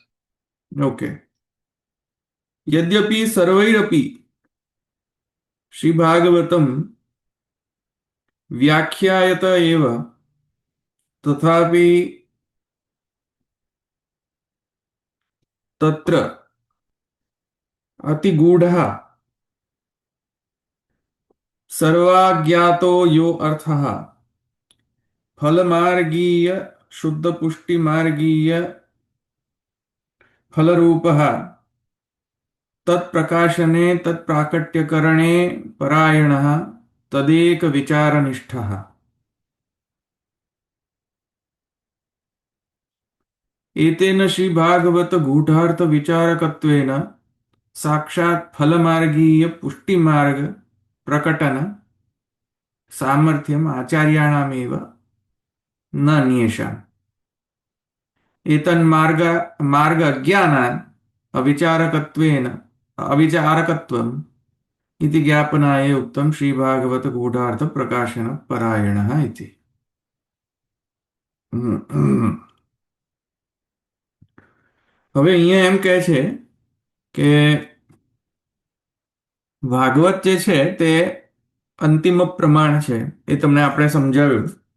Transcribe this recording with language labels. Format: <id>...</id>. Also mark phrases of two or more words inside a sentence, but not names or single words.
<sa>ઓકે. યદ્યપિ સર્વૈરપી શ્રી ભાગવતમ વ્યાખ્યાયત એવ તથાપિ તત્ર અતિગૂઢ સર્વાજ્ઞાતો યો અર્થઃ ફલમાર્ગીય શુદ્ધ પુષ્ટિ માર્ગીય ફલરૂપः તત્પ્રકાશને તત્પ્રાકટ્યકરણે પરાયણः તદેક વિચારનિષ્ઠः एतेन श्री भागवत गूढ़ार्थ विचारकत्वेन साक्षात् फलमार्गीय पुष्टिमार्ग प्रकटन सामर्थ्यम आचार्याणामेव न अन्येषाम् एतन्मार्ग मार्ग अज्ञानान् अविचारकत्वेन अविचारकत्वम् इति ज्ञापनाय उक्तं श्री भागवत गूढ़ार्थ प्रकाशन परायणः इति।</sa> <gu>હવે અહીંયા એમ કહે છે કે ભાગવત જે છે તે અંતિમ પ્રમાણ છે, એ તમને આપણે સમજાવ્યું.</gu>